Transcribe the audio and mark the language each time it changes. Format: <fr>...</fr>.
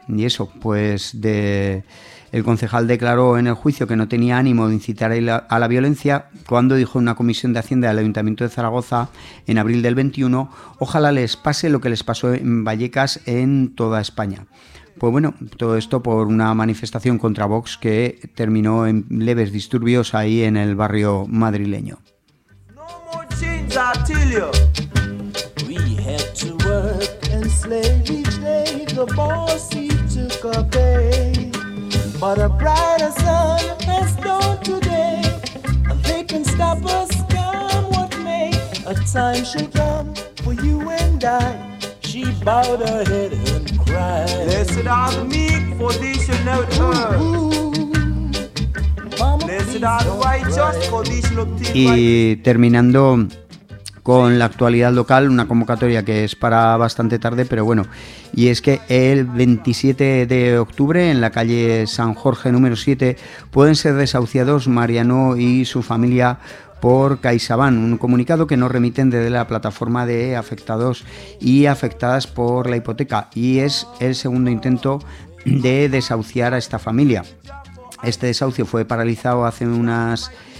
<es>Y eso, pues el concejal declaró en el juicio que no tenía ánimo de incitar a la violencia cuando dijo en una comisión de Hacienda del Ayuntamiento de Zaragoza en abril del 21, ojalá les pase lo que les pasó en Vallecas en toda España. Pues bueno, todo esto por una manifestación contra Vox que terminó en leves disturbios ahí en el barrio madrileño.</es> <en>No more change, I tell you. We had to work and slave each day, the boss he took a pay. But a brighter sun has dawned today. They can stop us, come what may. A time shall come for you and I. She bowed her head and cried. Blessed are the meek, for they shall inherit earth. Blessed are the righteous, for they shall obtain life.</en> <es>Y terminando con la actualidad local, una convocatoria que es para bastante tarde, pero bueno, y es que el 27 de octubre en la calle San Jorge número 7 pueden ser desahuciados Mariano y su familia por CaixaBank, un comunicado que nos remiten desde la plataforma de afectados y afectadas por la hipoteca, y es el segundo intento de desahuciar a esta familia. Este desahucio fue paralizado hace unas</es>